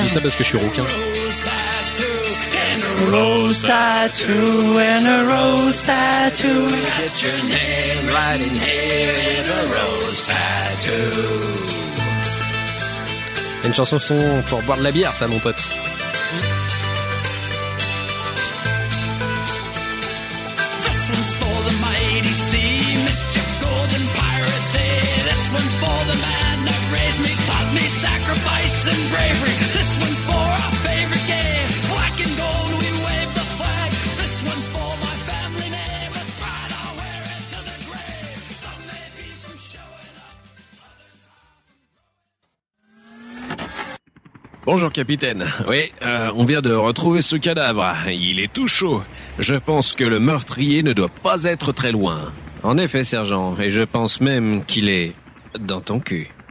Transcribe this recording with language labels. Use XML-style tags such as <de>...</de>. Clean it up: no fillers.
<fr>dis ça parce que je suis rouquin.</fr> <en>Rose tattoo and a rose tattoo.</en> <fr>Une chanson pour boire de la bière, ça, mon pote.</fr> <en>This one's for the mighty sea, mischief, golden piracy. This one's for the man that raised me, taught me sacrifice and bravery. This one's for our favorite game, black and gold, we wave the flag. This one's for my family name, and pride I'll wear it to the grave. Some may be from showing up.</en> <fr>Bonjour capitaine. Oui, on vient de retrouver ce cadavre. Il est tout chaud. Je pense que le meurtrier ne doit pas être très loin. En effet, sergent, et je pense même qu'il est dans ton cul.</fr>